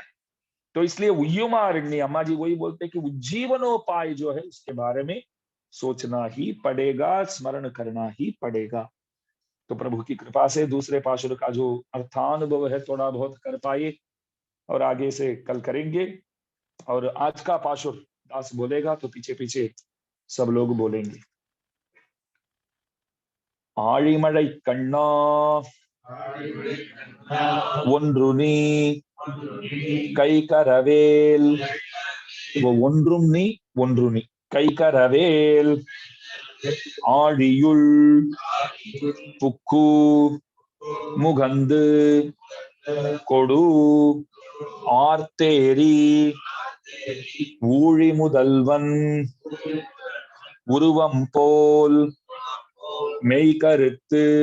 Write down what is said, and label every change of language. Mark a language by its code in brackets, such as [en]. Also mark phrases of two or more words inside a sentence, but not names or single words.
[hi] तो इसलिए उय्युमारण्य अम्मा जी वही बोलते हैं कि उज्जीवनोपाय जो है उसके बारे में सोचना ही पड़ेगा, स्मरण करना ही पड़ेगा। तो प्रभु की कृपा से दूसरे पाशुर का जो अर्थानुभव है थोड़ा बहुत कर पाए, और आगे से कल करेंगे। और आज का पाशुर दास बोलेगा तो पीछे पीछे सब लोग बोलेंगे। [ta] ஆழிமழை கண்ணா ஒன்று நீ கைகரவேல், இப்போ ஒன்றும் நீ ஒன்று நீ கைகரவேல், ஆழியுள் புக்கு முகந்து கொடு ஆர்த்தேரி ஊழி முதல்வன் உருவம் போல் மெய்கருத்து